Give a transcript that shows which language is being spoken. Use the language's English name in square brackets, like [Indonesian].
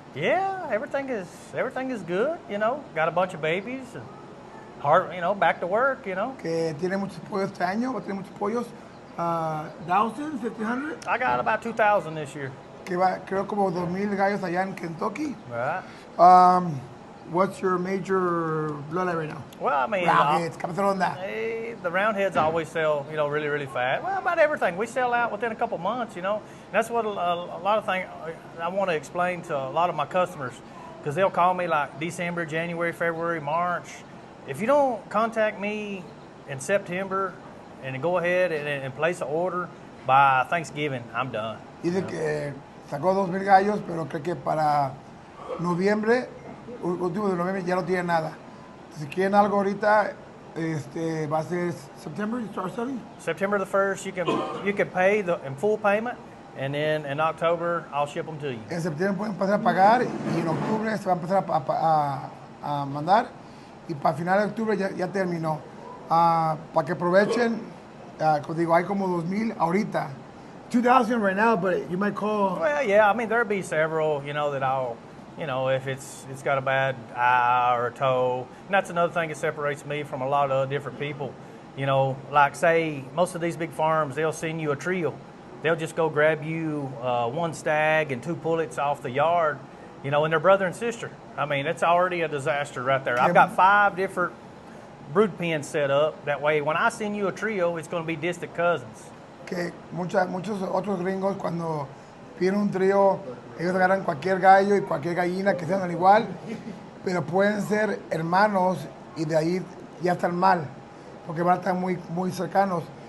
[English] Yeah, everything is good, you know. Got a bunch of babies, and hard, you know, back to work, you know. [Spanish] Que tiene muchos pollos este año, va a tener muchos pollos. 1,000, 1,500. [English] I got about 2,000 this year. [Spanish] Que va, creo como 2,000 gallos allá en Kentucky. [English] Right. What's your major bloodline right now? Well, I mean, [Spanish] Roundheads, cabeza ronda. [English] the roundheads always sell, you know, really, really fast. Well, about everything. We sell out within a couple months, you know. And that's what a lot of things I want to explain to a lot of my customers, because they'll call me like December, January, February, March. If you don't contact me in September and go ahead and place an order by Thanksgiving, I'm done. [Spanish] Dice que sacó 2,000 gallos, pero cree que para noviembre, último de noviembre, ya no tiene nada. Si quieren algo ahorita, va a ser [English] September, you start selling? September the 1st, you can pay in full payment, and then in October, I'll ship them to you. [Spanish] En septiembre pueden empezar a pagar y en octubre se va a empezar a mandar y para final de octubre ya terminó. Para que aprovechen, como digo, hay como 2,000 ahorita. [English] 2,000 right now, but you might call. Well, yeah, I mean, there'll be several, you know, that I'll, you know, if it's got a bad eye or a toe. And that's another thing that separates me from a lot of different people. You know, like say, most of these big farms, they'll send you a trio. They'll just go grab you one stag and 2 pullets off the yard, you know, and they're brother and sister. I mean, it's already a disaster right there. I've got 5 different brood pens set up. That way, when I send you a trio, it's going to be distant cousins. [Spanish] Que muchos otros gringos cuando piden un trío, ellos agarran cualquier gallo y cualquier gallina que sean igual, pero pueden ser hermanos y de ahí ya están mal, porque van a estar muy, muy cercanos.